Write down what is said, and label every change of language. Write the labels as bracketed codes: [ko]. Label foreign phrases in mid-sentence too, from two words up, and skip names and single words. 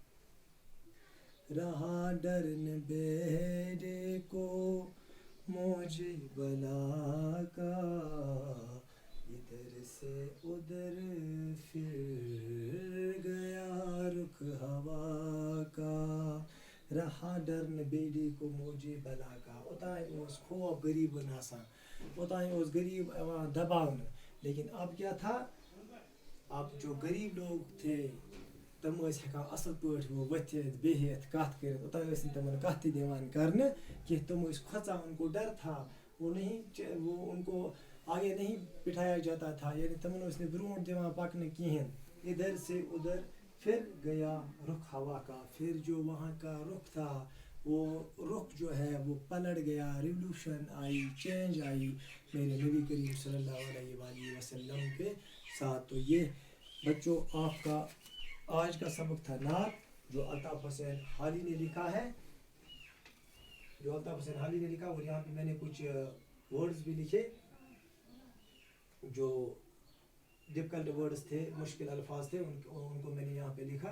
[ur] رہا ڈرن بیڑے کو موج بلا کا، ادھر سے ادھر پھر گیا رخ ہوا کا. رہا ڈرن بیڑے کو موج بلا کا، [ks] اوتانۍ اوس خوف غریبن آسان، اوتانۍ اوس غریب یوان دباونہٕ. [ur] لیکن اب کیا تھا؟ اب جو غریب لوگ تھے [ks] تم ٲسۍ ہٮ۪کان اصل پٲٹھۍ ؤتھِتھ بِہِتھ کتھ کٔرِتھ، اوتانۍ ٲسۍ نہٕ تمن کتھ تہِ دِوان کرنہٕ کینٛہہ. تم ٲسۍ کھۄژان، [ur] ان کو ڈر تھا، وہ ان کو آگے نہیں بٹھایا جاتا تھا، یعنی [ks] تمن ٲسۍ نہٕ برونٛٹھ دِوان پکنہٕ کہیٖنۍ. [ur] ادھر سے ادھر پھر گیا رخ ہوا کا، پھر جو وہاں کا رخ تھا وہ رخ جو ہے وہ پلٹ گیا، ریولوشن آئی، چینج آئی میرے نبی کریم [ar] صلی اللہ علیہ وآلہ وسلم [ur] کے ساتھ. تو یہ بچوں آپ کا آج کا سبق تھا نعت، جو الطاف حسین حالی نے لکھا ہے، اور یہاں پہ میں نے کچھ ورڈز بھی لکھے جو [en] difficult words [ur] تھے، مشکل الفاظ تھے، ان کو میں نے یہاں پہ لکھا.